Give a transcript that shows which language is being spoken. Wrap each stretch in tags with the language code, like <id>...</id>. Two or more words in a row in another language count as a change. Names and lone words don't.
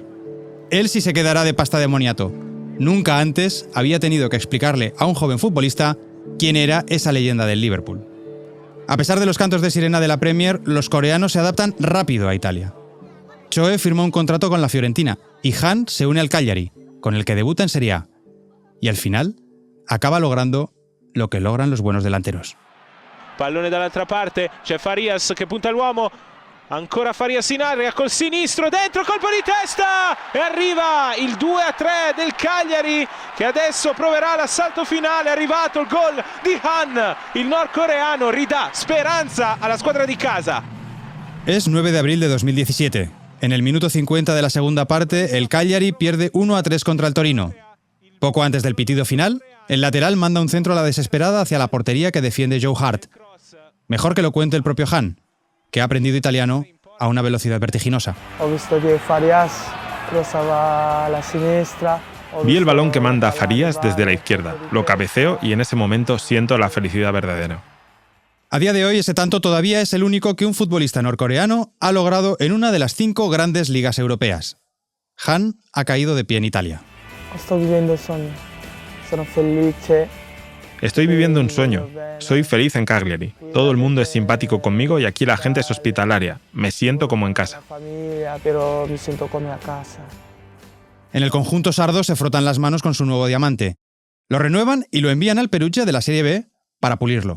<es>Él sí se quedará de pasta de moniato. Nunca antes había tenido que explicarle a un joven futbolista quién era esa leyenda del Liverpool. A pesar de los cantos de sirena de la Premier, los coreanos se adaptan rápido a Italia. Choe firmó un contrato con la Fiorentina y Han se une al Cagliari, con el que debuta en Serie A. Y al final, acaba logrando lo que logran los buenos delanteros.</es> <it>Pallone dall'altra parte, c'è Farias che punta l'uomo, ancora Farias in area col sinistro, dentro, colpo di testa e arriva il 2-3 del Cagliari che adesso proverà l'assalto finale. È arrivato il gol di Han, il nordcoreano ridà speranza alla squadra di casa.</it> <es>Es 9 de abril de 2017. En el minuto 50 de la segunda parte, el Cagliari pierde 1-3 contra el Torino. Poco antes del pitido final, el lateral manda un centro a la desesperada hacia la portería que defiende Joe Hart. Mejor que lo cuente el propio Han, que ha aprendido italiano a una velocidad vertiginosa.</es> <it>Ho visto</it> <es>que Farias cruzaba la sinistra. Vi el balón que manda Farías desde la izquierda, lo cabeceo y en ese momento siento la felicidad verdadera. A día de hoy, ese tanto todavía es el único que un futbolista norcoreano ha logrado en una de las 5 grandes ligas europeas. Han ha caído de pie en Italia. Estoy viviendo un sueño.</es> <it>Sono felice.</it> <es>Estoy viviendo un sueño. Soy feliz en Cagliari. Todo el mundo es simpático conmigo y aquí la gente es hospitalaria. Me siento como en casa. Familia, pero me siento como a casa. En el conjunto sardo se frotan las manos con su nuevo diamante. Lo renuevan y lo envían al Perugia de la Serie B para pulirlo.</es>